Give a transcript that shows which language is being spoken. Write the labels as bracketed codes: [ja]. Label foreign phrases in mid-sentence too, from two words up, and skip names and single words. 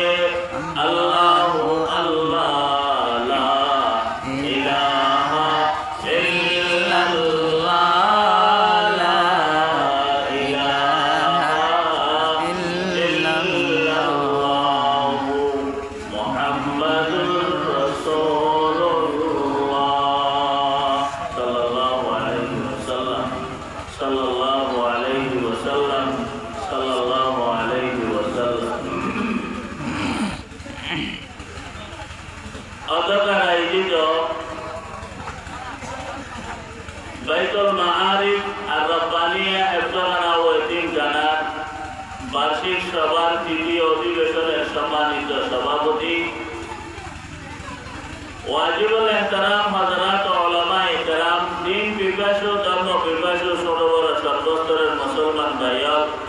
[ar] اللہ اللہ لا الہ الا اللہ لا الہ الا اللہ. محمد رسول اللہ صلی اللہ علیہ وسلم. صلی اللہ علیہ وسلم. صلی اللہ علیہ وسلم. [bn] অতঃপর আয়োজিত বাইতুল মাআরিফ আর রব্বানিয়া হেফজখানা ও এতিমখানার বার্ষিক সভার তৃতীয় অধিবেশনের সম্মানিত সভাপতি [ar] واجب الاحترام [bn] হযরত [ur] علمائے کرام, [bn] দিন পিপাসু ধর্ম পিপাসু ছোট বড় সর্বস্তরের মুসলমান ভাইয়া,